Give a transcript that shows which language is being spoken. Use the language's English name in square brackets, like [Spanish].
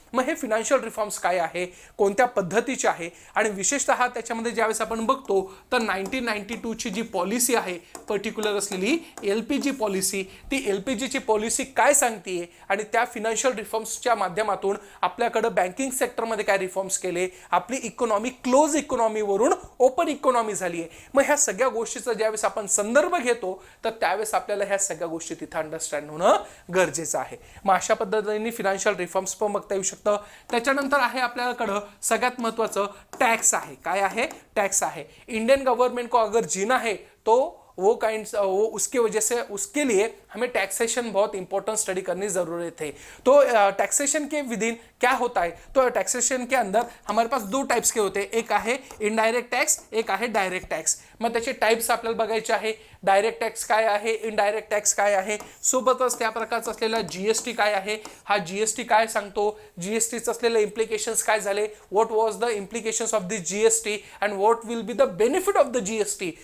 [Marathi] मग हे financial reforms काय आहे, कोणत्या पद्धतीचे आहे, आणि विशेषतः त्याच्यामध्ये ज्यावेळेस आपण बघतो तर 1992ची जी पॉलिसी आहे पर्टिक्युलर असलेली LPG पॉलिसी, ती LPGची पॉलिसी काय सांगते आणि त्या फिनान्शियल रिफॉर्म्सच्या माध्यमातून आपल्याकडं बँकिंग सेक्टरमध्ये काय रिफॉर्म्स केले, आपली इकॉनॉमी क्लोज इकॉनॉमीवरून ओपन इकॉनॉमी झाली आहे. मग ह्या सगळ्या गोष्टीचा ज्यावेळेस आपण संदर्भ घेतो तर त्यावेळेस आपल्याला ह्या सगळ्या गोष्टी तिथं अंडरस्टँड होणं गरजेचं आहे. मग अशा पद्धतीने फिनान्शियल रिफॉर्म्स पण बघता येऊ शकतं. त्याच्यानंतर आहे आपल्याकडं सगळ्यात महत्त्वाचं टॅक्स आहे. काय आहे, टॅक्स आहे. [Hindi] इंडियन गवर्नमेंट को अगर जीना है तो वो उसके वजह से उसके लिए हमें टैक्सेशन बहुत इंपॉर्टेंट स्टडी करनी ज़रूरत है. तो टैक्सेशन के विदिन क्या होता है, तो टैक्सेशन के अंदर हमारे पास दो टाइप्स के होते हैं. [Marathi] एक आहे इनडायरेक्ट टॅक्स, एक आहे डायरेक्ट टॅक्स. मग त्याचे टाइप्स आपल्याला बघायचे आहे. डायरेक्ट टॅक्स काय आहे, इनडायरेक्ट टॅक्स काय आहे, सोबतच त्या प्रकारचा असलेला GST काय आहे, हा GST काय सांगतो, GSTचं असलेले इम्प्लिकेशन्स काय झाले, [English] What was the implications of this GST and what will be the benefit of the GST.